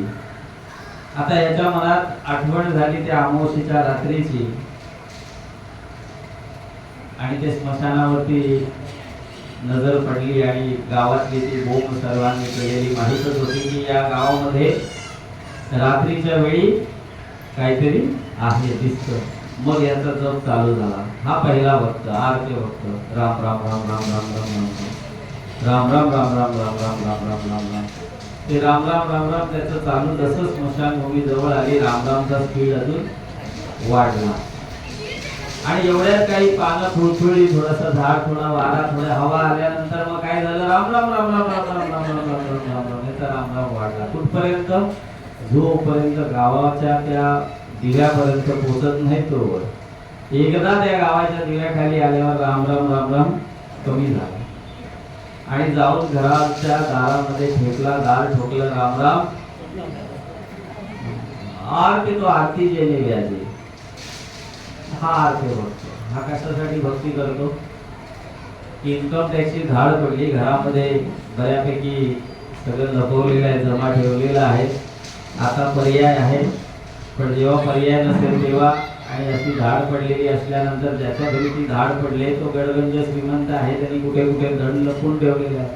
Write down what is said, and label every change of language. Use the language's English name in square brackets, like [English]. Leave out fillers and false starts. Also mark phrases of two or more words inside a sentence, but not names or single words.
[Marathi] आता याच्या मनात आठवण झाली त्या अमावस्येच्या रात्रीची, आणि ते स्मशानावरती नजर पडली आणि गावातली ती बोंब सर्वांनी केलेली माहीतच होती की या गावामध्ये रात्रीच्या वेळी काहीतरी आहे, दिसतं. मग याचा जप चालू झाला. हा पहिला भक्त, आर्त भक्त. राम राम राम राम राम राम राम राम राम राम राम राम राम राम राम राम राम. ते राम राम राम राम त्याचं चालू. जसं स्मशानभूमी जवळ आली, राम रामचा स्पीड अजून वाढला. आणि एवढ्यात काही पानं फुळफुळली, थोडासा झाड, थोडा वारा, थोडा हवा आल्यानंतर मग काय झालं, राम राम राम राम राम राम राम राम राम राम राम राम याचा राम राम वाढला. कुठपर्यंत? जोपर्यंत गावाच्या त्या दिव्यापर्यंत पोहोचत नाही तोवर. एकदा त्या गावाच्या दिव्याखाली आल्यावर राम राम राम राम कमी झाला आणि जाऊन घराच्या दारामध्ये ठेकला, दार ठोकलं, राम राम. आरती तो आरती जेने व्याजे. हा आरती भक्तो. हा कशासाठी भक्ती करतो? इन्कम टॅक्सची धाड पडली, घरामध्ये बऱ्यापैकी सगळं लपवलेलं आहे, जमा ठेवलेलं आहे. आता पर्याय आहे, पण जेव्हा पर्याय नसेल तेव्हा, आणि अशी धाड पडलेली असल्यानंतर ज्याच्या घरी ती धाड पडले तो गडगंज श्रीमंत आहे, त्यांनी कुठे कुठे धन लपून ठेवलेलं आहे.